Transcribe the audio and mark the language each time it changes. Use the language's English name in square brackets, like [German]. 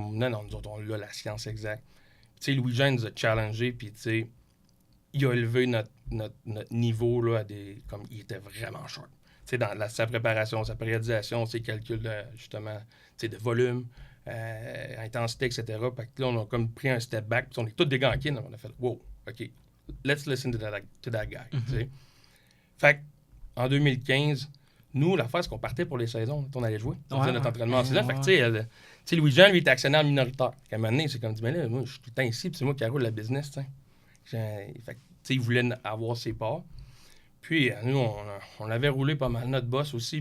[French] Non, nous autres, on a la science exacte. Tu sais, Louis-Jean nous a challengé, puis tu sais, il a élevé notre niveau là, à des... Comme il était vraiment short. Tu sais, dans sa préparation, sa périodisation, ses calculs justement, tu sais, de volume, intensité, etc. Fait que là, on a comme pris un [English] step back, [French] puis on est tous des gars en kin. On a fait, [English] wow, OK, let's listen to that guy. [French] Tu sais. Fait qu'en 2015, nous, l'affaire, c'est qu'on partait pour les saisons. On allait jouer. On faisait notre entraînement en saison. Fait que, tu sais, Louis-Jean, lui, était actionnaire minoritaire. À un moment donné, c'est comme, dit, mais là, moi, je suis tout le temps ici, puis c'est moi qui roule la business, tu sais. Fait que, tu sais, il voulait avoir ses parts. Puis, nous, on avait roulé pas mal notre boss aussi.